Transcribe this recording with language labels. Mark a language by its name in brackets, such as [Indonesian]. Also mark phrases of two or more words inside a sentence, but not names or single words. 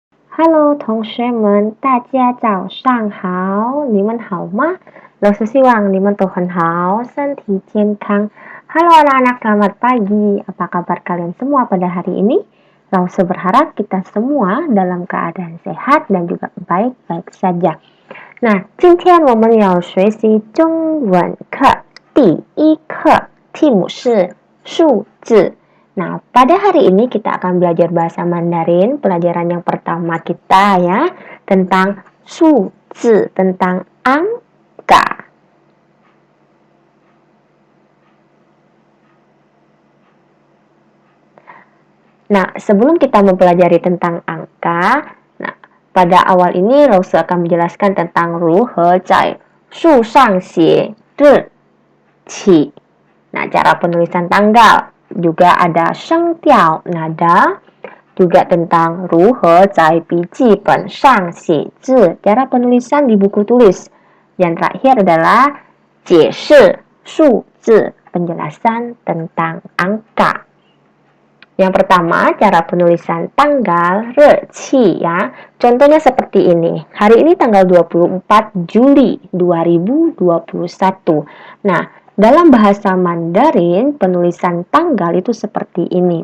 [Chinese] Hello，同学们，大家早上好，你们好吗？老师希望你们都很好，身体健康。 [Indonesian] Halo anak-anak, selamat pagi. Apa kabar kalian semua pada hari ini? Langsung berharap kita semua dalam keadaan sehat dan juga baik-baik saja. [Chinese] 那今天我们要学习中文课第一课，题目是数字。 [Indonesian] Nah, pada hari ini kita akan belajar bahasa Mandarin, pelajaran yang pertama kita ya, tentang 数字, tentang angka. Nah, sebelum kita mempelajari tentang angka, nah, pada awal ini Rose akan menjelaskan tentang [Chinese] 如何在树上写日期. [Indonesian] Nah, cara penulisan tanggal. Juga ada 声调 nada, juga tentang [Chinese] 如何在笔记本上写字, [Indonesian] cara penulisan di buku tulis. Yang terakhir adalah [Chinese] 解释数字, [Indonesian] penjelasan tentang angka. Yang pertama, cara penulisan tanggal, reqi ya. Contohnya seperti ini. Hari ini tanggal 24 Juli 2021. Nah, dalam bahasa Mandarin, penulisan tanggal itu seperti ini.